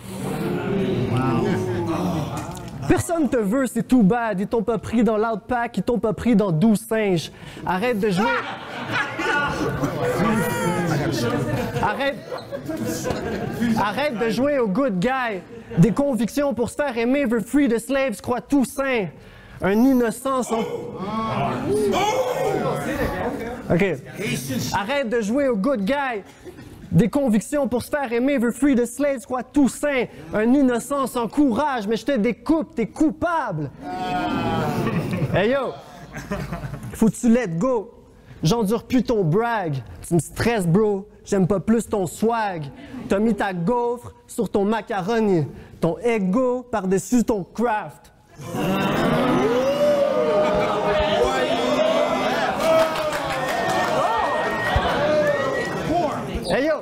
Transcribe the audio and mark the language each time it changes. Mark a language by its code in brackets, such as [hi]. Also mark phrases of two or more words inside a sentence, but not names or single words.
[fr] Personne te veut, c'est tout bad. Ils t'ont pas pris dans l'outpack, ils t'ont pas pris dans 12 singes. Arrête de jouer. Arrête de jouer au [en] good guy. [fr] Des convictions pour se faire aimer, veut [en] free the slaves, [fr] croit tout saint. Un innocent sans... OK. Arrête de jouer au [en] good guy. [fr] Des convictions pour se faire aimer, veut [en] free the slaves, [fr] croit tout saint. Un innocent sans courage, mais je te découpe, t'es coupable. Hey yo! Faut que tu [en] let go. [fr] J'endure plus ton brag. Tu me stresses, bro. J'aime pas plus ton swag. T'as mis ta gaufre sur ton macaroni. Ton ego par-dessus ton craft. Hey yo!